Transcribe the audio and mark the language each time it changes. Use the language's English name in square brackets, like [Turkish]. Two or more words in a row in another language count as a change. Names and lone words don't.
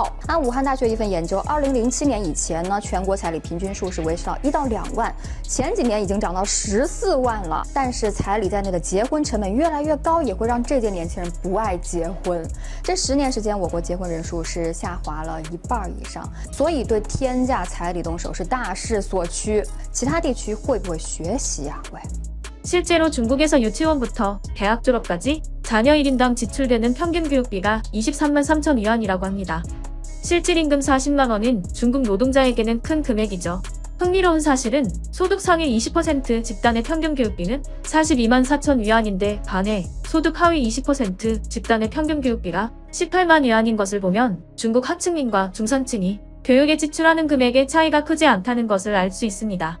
[Chinese] 按武汉大学一份研究，2007年以前呢，全国彩礼平均数是维持到1到2万，前几年已经涨到14万了。但是彩礼在内的结婚成本越来越高，也会让这届年轻人不爱结婚。这10年时间，我国结婚人数是下滑了1半以上，所以对天价彩礼动手是大势所趋。其他地区会不会学习啊？喂。 [Korean] 실제로 중국에서 유치원부터 대학 졸업까지 자녀 1인당 지출되는 평균 교육비가 23만 3천 위안이라고 합니다. 실질 임금 40만 원은 중국 노동자에게는 큰 금액이죠. 흥미로운 사실은 소득 상위 20% 집단의 평균 교육비는 42만 4천 위안인데 반해 소득 하위 20% 집단의 평균 교육비가 18만 위안인 것을 보면 중국 하층민과 중산층이 교육에 지출하는 금액의 차이가 크지 않다는 것을 알 수 있습니다.